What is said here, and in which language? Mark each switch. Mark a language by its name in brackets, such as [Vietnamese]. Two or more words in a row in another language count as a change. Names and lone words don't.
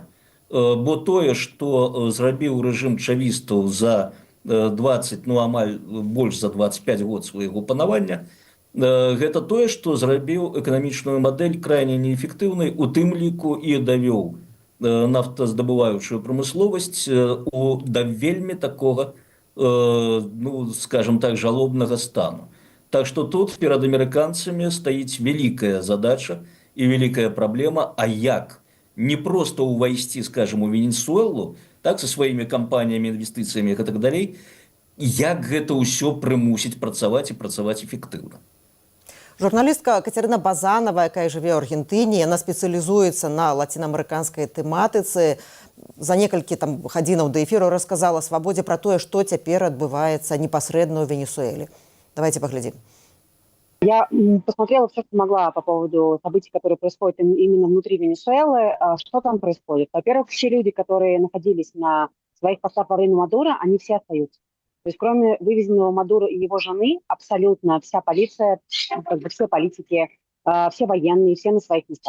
[Belarusian] Бо тое, што зрабіў рэжым чавістаў за 20, амаль больш за 25 год свайго панавання, гэта тое, што зрабіў эканамічную мадэль крайне неэфектыўнай, у тым ліку і давёў нафтаздабываючую прамысловасць да вельмі такога, скажем так, жалобнага стану. [Russian] Так что тут перед американцами стоит великая задача и великая проблема, [Belarusian] а як не просто увайсці, скажем, у Венесуэлу, [Russian] так, со своими компаниями, инвестициями и так далее, [Belarusian] як гэта ўсё прымусіць працаваць і працаваць эффектыўна. Журналістка Катерина Базанова, якая жыве ў Аргентыне, яна спецыялізуецца на лацінаамерыканскай тэматыцы. За некалькі гадзінаў да эфіру расказала Свабодзе пра тое, што цяпер адбываецца непасрэдна ў Венесуэле. [Russian] Давайте поглядим. Я посмотрела все, что могла по поводу событий, которые происходят именно внутри Венесуэлы. Что там происходит? Во-первых, все люди, которые находились на своих постах во время Мадуро, они все остаются. То есть кроме вывезенного Мадуро и его жены, абсолютно вся полиция, все политики, все военные, все на своих местах.